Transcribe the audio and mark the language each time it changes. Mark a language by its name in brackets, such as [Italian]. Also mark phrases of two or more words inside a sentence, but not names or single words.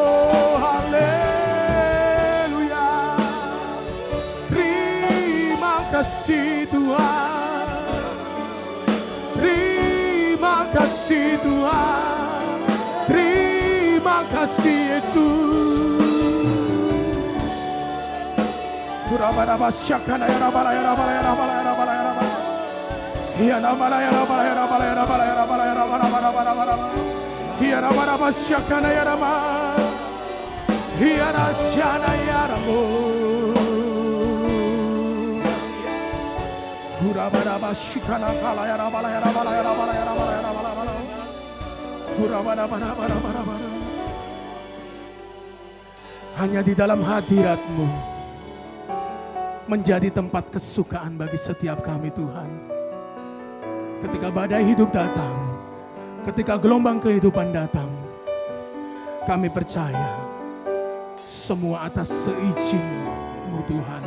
[Indonesian] Haleluya. Terima kasih Tuhan, terima kasih Tuhan, terima kasih Yesus. Hurabarabasya ya rabala ya rabala ya rabala ya rabala ya rabala. Ya rabala ya rabala ya rabala ya rabala ya rabala ya rabala ya rabala. Ya rabarabasya ya rama, ya rasyana ya ramo. Hurabarabasya kala ya rabala ya rabala ya rabala ya rabala ya rabala. Hurabarabara. Hanya di dalam hadirat-Mu menjadi tempat kesukaan bagi setiap kami Tuhan. Ketika badai hidup datang, ketika gelombang kehidupan datang, kami percaya semua atas seizin-Mu Tuhan.